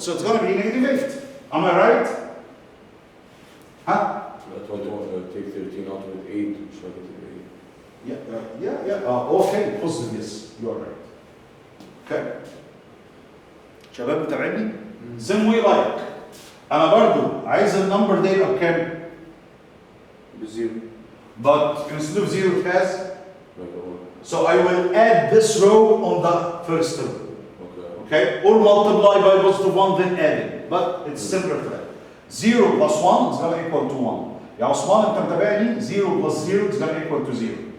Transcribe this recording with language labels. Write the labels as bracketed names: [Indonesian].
[English] So it's going to be negative 8. Am I right? Huh? 21, take 13 out of it, 8, which negative 8. Okay, positive, yes, you are right. Okay. [Arabic] شباب متابعيني؟ [English] Then we like [Arabic] أنا برضو عايز النمبر ده يبقى بكام؟ بزيرو. [English] But instead of 0 it has, Like a one. so I will add this row on the first row. Okay. Okay? Or multiply by positive 1 then add it. But it's similar to that. 0 plus 1 is going to equal to 1. [Arabic] يا عثمان انت متابعني [English] 0 plus 0 is going to equal to 0.